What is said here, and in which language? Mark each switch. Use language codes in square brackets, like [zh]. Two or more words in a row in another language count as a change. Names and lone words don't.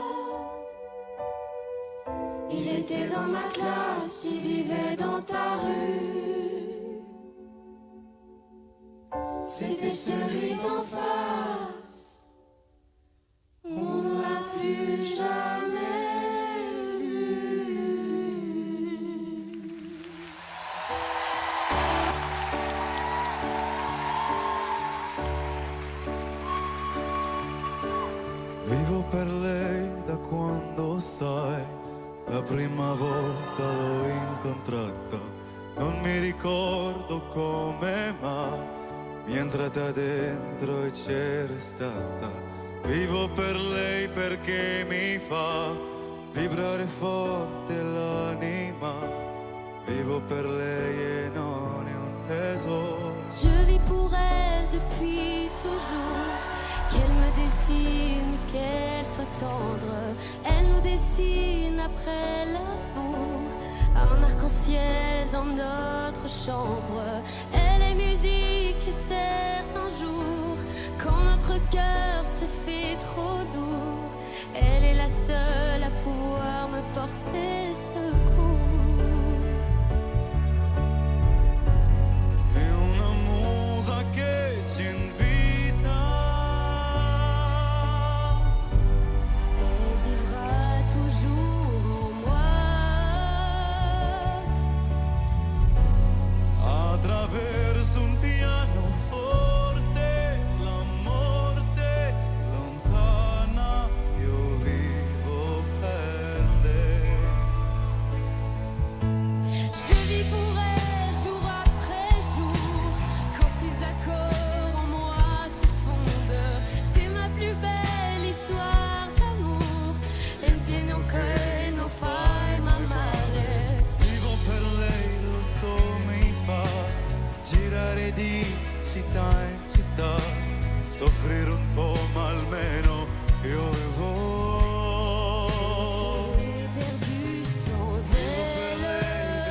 [fr] Il était dans ma classe, il vivait dans ta rue. C'était celui d'en face. On ne l'a plus jamais vu. [it] Vivo per lei da quando sai, la prima volta l'ho incontrata, non mi ricordo come ma mi è entrata dentro e c'è restata. Vivo per lei perché mi fa vibrare forte l'anima, vivo per lei e non è un tesoro. [fr] Je vis pour elle depuis toujours. Qu'elle me dessine, qu'elle soit tendre. Elle nous dessine après l'amour. Un arc-en-ciel dans notre chambre. Elle est musique et certains jours, quand notre cœur se fait trop lourd, elle est la seule à pouvoir me porter secours. [it] È una musa che ci invita. [fr] Elle vivra toujours en moi. [it] Attraverso un pianoforte, la morte lontana, io vivo per lei. [fr] Je vis pour elle jour après jour, quand ses accords en moi s'effondrent. C'est ma plus belle histoire d'amour. [it] Entiendo che non fai mai male. Vivo per lei, lo so, mi fa girare di città in città, soffrire un po' ma almeno io vivo. [fr] Je serais perdu sans elle.